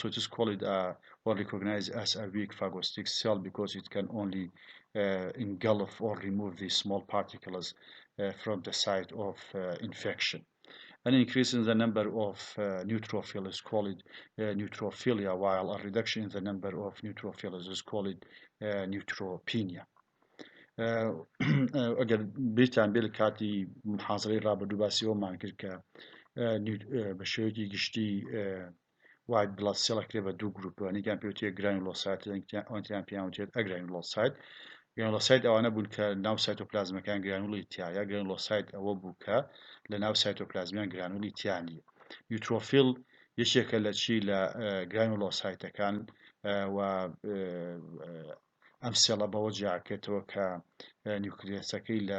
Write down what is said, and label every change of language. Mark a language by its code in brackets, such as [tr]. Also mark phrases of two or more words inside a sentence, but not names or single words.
[en] It is called or recognized as a weak phagocytic cell because it can only engulf or remove these small particles from the site of infection. An increase in the number of neutrophils is called neutrophilia, while a reduction in the number of neutrophils is called neutropenia. [ckb] ئەگەر بیرتان بێ لە کاتی محاضرەی ڕابردوو باسیەوەمان کرد کە بە شێوەیەکی گشتی [en] white blood cell [ckb] کرێ بە دوو گروپەوە، یەکیان پێوتێت گرانولۆسایت، ئەوەیان پێیان وتێت ئەگرانولۆسایت. گرانولۆسایت ئەوانە بوون کە ناو سایتۆپلازمەکان گرانوڵی تایە. گرانولۆسایت ئەوە بوو کە لە ناو سایتۆپلازمیان گرانوڵی تیا نیە. نیوترۆفیل یەکێکە لە لە گرانولۆسایتەکان و ئەم سێڵە بەوە جیاکێتەوە کە نیوکلیۆسەکەی لە